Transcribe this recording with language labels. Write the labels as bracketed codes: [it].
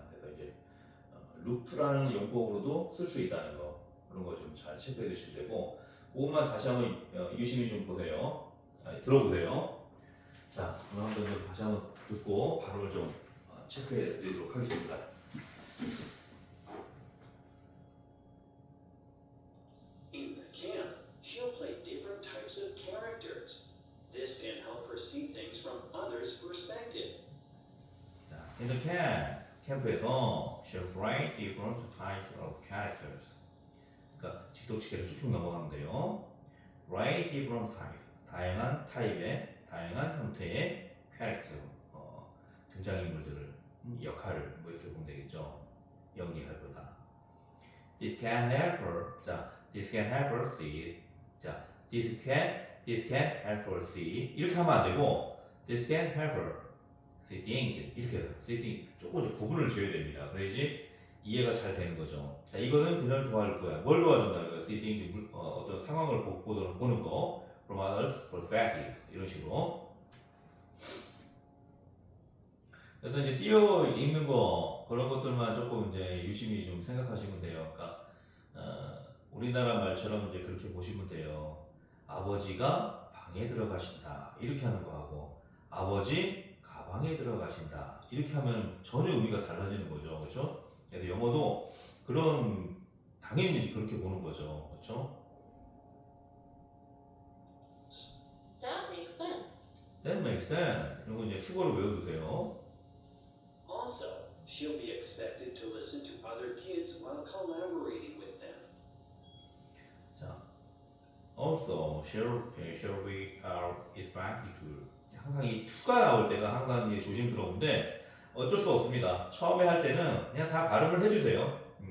[ko] 그래서 이제 look to라는 용법으로도 쓸 수 있다는 거 그런 거 좀 잘 체크해 두시면 되고 그것만 다시 한번 유심히 좀 보세요. 들어보세요. 자, 그럼 한번 좀 다시 한번 듣고 발음을 좀 체크해 드리도록 하겠습니다. [en] In the camp, she'll play different types of characters. This can help her see things from others' perspective. 자, in the camp, [ko] 캠프에서 [en] she'll play different types of characters. [ko] 그러니까 직독치기를 쭉쭉 넘어가면 돼요. [en] play different type, [ko] 다양한 타입의, 다양한 형태의 character, 등장인물들을, 역할을 뭐 이렇게 보면 되겠죠. 연기할 거다. [en] This can help her. 자, this can help her see. 자, this can help her see. [ko] 이렇게 하면 안 되고, [en] this can help her see things. [ko] 이렇게 해서 [en] see things. [ko] 조금 이제 구분을 지어야 됩니다. 그래야지 이해가 잘 되는 거죠. 자, 이거는 그녀를 도와줄 거야. 뭘 도와준다는 거야? [en] see things. [ko] 어떤 상황을 보는 거. [en] From others' perspective. [ko] 이런 식으로. 일단 이제 띄어 읽는 거 그런 것들만 조금 이제 유심히 좀 생각하시면 돼요. 그러니까 우리나라 말처럼 이제 그렇게 보시면 돼요. 아버지가 방에 들어가신다 이렇게 하는 거하고 아버지 가방에 들어가신다 이렇게 하면 전혀 의미가 달라지는 거죠, 그렇죠? 그래서 영어도 그런 당연히 이제 그렇게 보는 거죠, 그렇죠? [en] That makes sense. That makes sense. [ko] 이거 이제 수고를 외워두세요. [en] Also, she'll be expected to listen to other kids while collaborating with them. [ko] 자, [en] also shall we expected to [ko] 항상 이 to가 나올 때가 항상 이게 조심스러운데 어쩔 수 없습니다. 처음에 할 때는 그냥 다 발음을 해주세요.